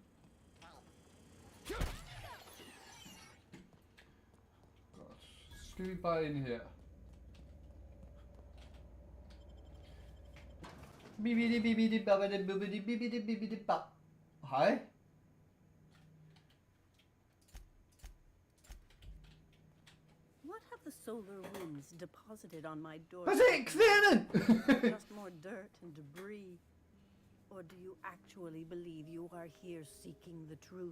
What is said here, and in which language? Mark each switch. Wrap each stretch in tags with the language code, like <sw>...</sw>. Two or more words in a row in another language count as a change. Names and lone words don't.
<da>Godt. Så skal vi bare ind her. Bibidi bibidi babidi bibidi bibidi bibidi ba. Hej.</da> <en>What have the solar winds deposited on my door?</en> <da>Kvinden!</da> <en>Just more dirt and debris. Or do you actually believe you are here seeking the truth?</en>